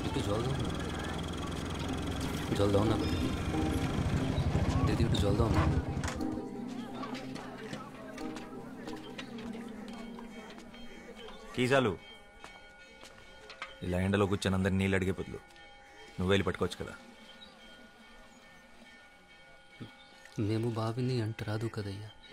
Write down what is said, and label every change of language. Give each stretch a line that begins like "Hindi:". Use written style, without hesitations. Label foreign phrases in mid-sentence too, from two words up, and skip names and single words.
Bangla: জল দাও না, জল দাও না দিদি, একটু জল দাও না।
Telugu: కీ చాలు. ఇలా ఎండలో కూర్చొని అందరిని నీళ్ళు అడిగే బదులు నువ్వు వెళ్ళి పట్టుకోవచ్చు కదా. మేము బావిని అంట రాదు కదయ్యా